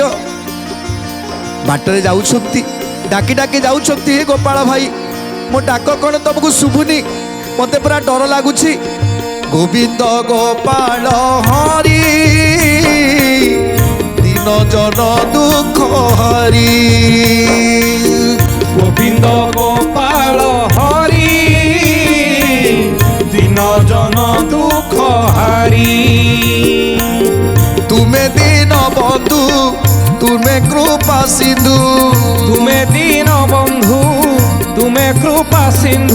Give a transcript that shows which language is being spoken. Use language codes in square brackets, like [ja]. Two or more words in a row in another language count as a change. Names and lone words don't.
[or] ବାଟରେ ଯାଉଛନ୍ତି, ଡାକି ଡାକି ଯାଉଛନ୍ତି, ହେ ଗୋପାଳ ଭାଇ ମୋ ଡାକ କ'ଣ ତମକୁ ଶୁଭୁନି? ମତେ ପୁରା ଡର ଲାଗୁଛି। ଗୋବିନ୍ଦ ଗୋପାଳ ହରି ଦିନ ଜନ ଦୁଃଖ ହରି। ଗୋବିନ୍ଦ ଗୋପାଳ ହରି ଦିନ ଜନ ଦୁଃଖ ହାରି। ତୁମେ ଦିନ ବନ୍ଧୁ ତୁମେ କୃପା ସିନ୍ଧୁ, ତୁମେ ଦୀନ ବନ୍ଧୁ ତୁମେ କୃପା ସିନ୍ଧୁ।